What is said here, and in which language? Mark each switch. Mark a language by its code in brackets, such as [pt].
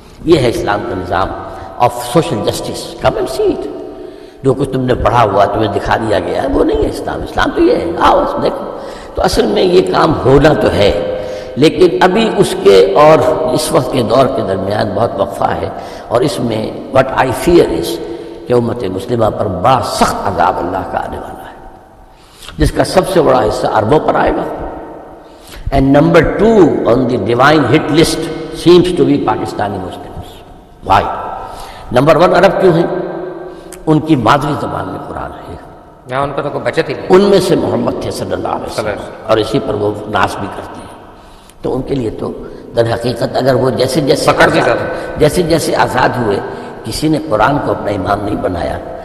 [ur] یہ ہے اسلام کا نظام of social justice, [en] Come and see it. [ur] جو کچھ تم نے پڑھا ہوا تمہیں دکھا دیا گیا ہے وہ نہیں ہے اسلام، اسلام تو یہ ہے، آؤ دیکھو۔ تو اصل میں یہ کام ہونا تو ہے، لیکن ابھی اس کے اور اس وقت کے دور کے درمیان بہت وقفہ ہے، اور اس میں [en] what I fear is [ur] کہ امت مسلمہ پر بڑا سخت عذاب اللہ کا آنے والا ہے، جس کا سب سے بڑا حصہ عربوں پر آئے گا، [en] And number 2 on the divine hit list seems to be Pakistani Muslims. Why? [ur] Number 1 عرب کیوں ہیں؟ ان کی مادری زبان میں قرآن ہے، یہاں ان کو تو کوئی بچت ہی نہیں. ان میں سے محمد تھے صلی اللہ علیہ وسلم، اور اسی پر وہ ناز بھی کرتے ہیں. تو ان کے لیے تو در حقیقت اگر وہ جیسے جیسے آزاد ہوئے، کسی نے قرآن کو اپنا امام نہیں بنایا.